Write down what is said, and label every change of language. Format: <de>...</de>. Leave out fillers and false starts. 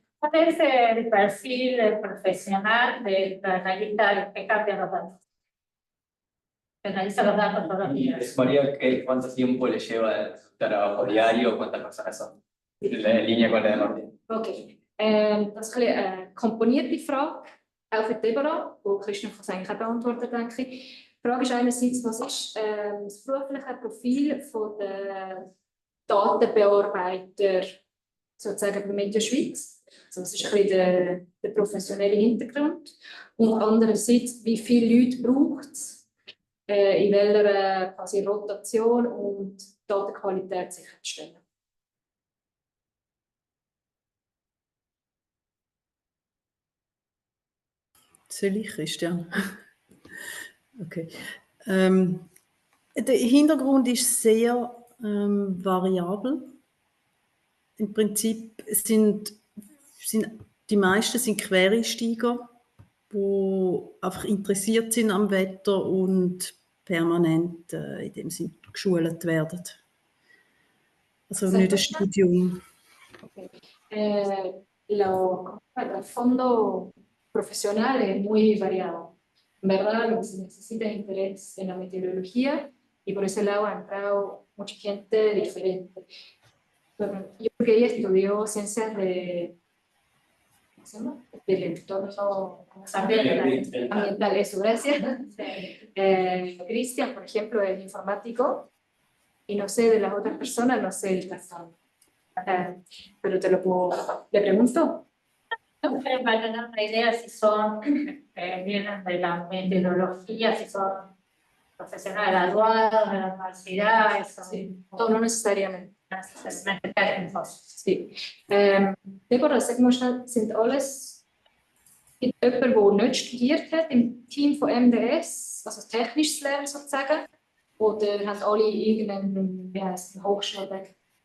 <es>¿Cuál es el perfil profesional del analista que cambia los datos? Que analiza los datos todos los días. María, ¿cuánto tiempo le lleva el trabajo diario? ¿Cuántas personas son? En línea con la de Martín. Okay.</es> <de>Das ist eine komponierte Frage, auch für Deborah, die Christian von eigentlich auch beantwortet, denke ich. Die Frage ist einerseits, was ist das berufliche Profil von der Datenbearbeiter sozusagen bei Meteo Schweiz. Also das ist ein bisschen der professionelle Hintergrund. Und andererseits, wie viele Leute braucht es, in welcher quasi Rotation und Datenqualität sicherzustellen. Soll ich, Christian? Okay. Der Hintergrund ist sehr variabel. Im Prinzip sind die meisten sind Quereinsteiger, die einfach interessiert sind am Wetter und permanent in dem Sinne geschult werden. Also nicht ein Studium. Okay.</de> <es>El fondo profesional es muy variado. En verdad, lo que se necesita es interés en la meteorología y por ese lado ha entrado mucha gente diferente. Bueno, yo creo que ella estudió ciencias de, ¿cómo se llama? Del entorno ambiental, eso, gracias. Cristian, por ejemplo, es informático y no sé de las otras personas, no sé el caso. Pero te lo puedo, ¿le pregunto? No, para tener una idea si son, vienen de la meteorología, si son profesionales graduados de la universidad, eso. Sí, no necesariamente. Necesariamente técnicos. Sí.</es> <de>Deborah, sag mal schnell, sind alles jemand, der nicht studiert hat im Team von MDS, also technisches Lernen sozusagen, oder haben alle irgendeinen Hochschulweg?</de>